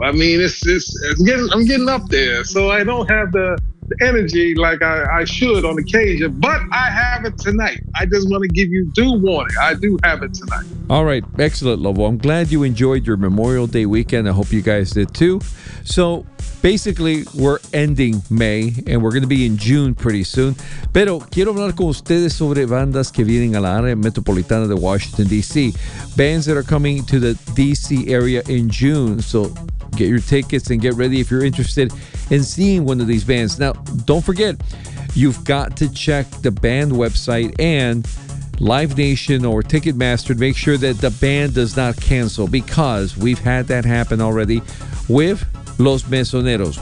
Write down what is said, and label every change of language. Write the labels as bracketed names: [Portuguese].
[English] I mean, I'm getting up there, so I don't have the energy like I should on occasion, but I have it tonight. I just want to give you due warning. I do have it tonight. All right. Excellent, Lowell. I'm glad you enjoyed your Memorial Day weekend. I hope you guys did too. So basically, we're ending May and we're going to be in June pretty soon. [Spanish] Pero quiero hablar con ustedes sobre bandas que vienen a la área metropolitana de Washington, D.C. [English] Bands that are coming to the D.C. area in June. So get your tickets and get ready if you're interested in seeing one of these bands. Now, don't forget, you've got to check the band website and Live Nation or Ticketmaster to make sure that the band does not cancel, because we've had that happen already with Los Mesoneros.